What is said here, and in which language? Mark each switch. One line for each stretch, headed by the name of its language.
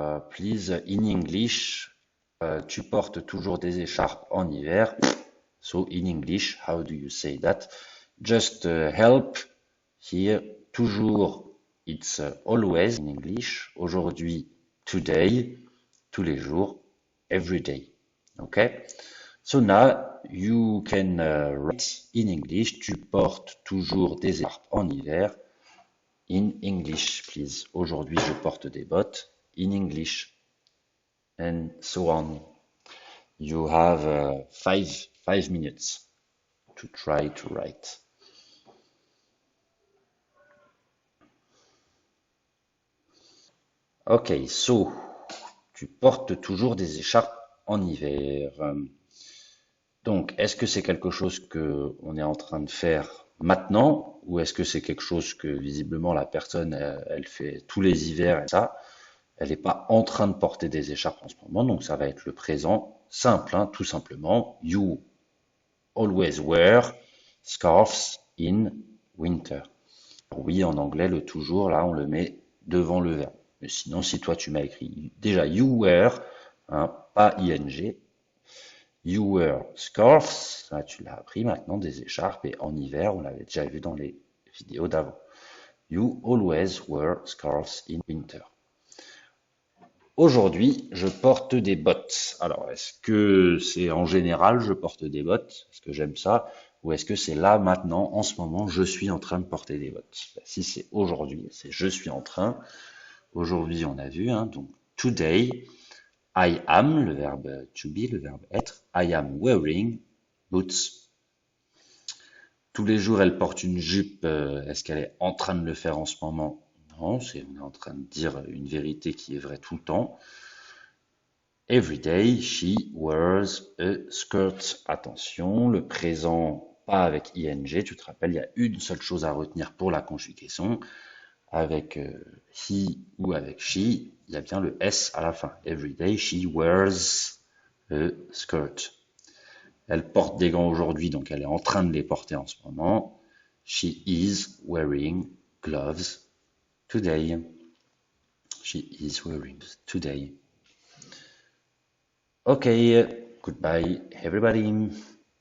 English: Please, in English,
French: tu portes toujours des écharpes en hiver.
English: So, in English, how do you say that? Just help here. Toujours, it's always in English. Aujourd'hui, today,
French: tous les jours,
English: every day. Okay? So now you can write in English.
French: Tu portes toujours des écharpes en hiver.
English: In English, please.
French: Aujourd'hui, je porte des bottes.
English: In English. And so on. You have 5 minutes to try to write. Okay, so
French: tu portes toujours des écharpes en hiver. Donc, est-ce que c'est quelque chose que on est en train de faire maintenant, ou est-ce que c'est quelque chose que visiblement la personne elle fait tous les hivers et ça, elle n'est pas en train de porter des écharpes en ce moment, donc ça va être le présent simple, hein, tout simplement.
English: You always wear scarves in winter.
French: Oui, en anglais, le toujours, là, on le met devant le verbe. Mais sinon, si toi, tu m'as écrit déjà you wear, hein, pas ing,
English: you wear scarves,
French: là, tu l'as appris maintenant, des écharpes, et en hiver, on l'avait déjà vu dans les vidéos d'avant.
English: You always wear scarves in winter.
French: Aujourd'hui, je porte des bottes. Alors, est-ce que c'est en général, je porte des bottes? Est-ce que j'aime ça? Ou est-ce que c'est là, maintenant, en ce moment, je suis en train de porter des bottes? Si c'est aujourd'hui, c'est je suis en train. Aujourd'hui, on a vu, hein, donc
English: today, I am,
French: le verbe
English: to be,
French: le verbe être.
English: I am wearing boots.
French: Tous les jours, elle porte une jupe. Est-ce qu'elle est en train de le faire en ce moment? Non, on est en train de dire une vérité qui est vraie tout le temps.
English: Every day, she wears a skirt.
French: Attention, le présent, pas avec ing. Tu te rappelles, il y a une seule chose à retenir pour la conjugaison. Avec he ou avec she, il y a bien le s à la fin.
English: Every day, she wears a skirt.
French: Elle porte des gants aujourd'hui, donc elle est en train de les porter en ce moment.
English: She is wearing gloves today. She is wearing today. Okay, goodbye everybody.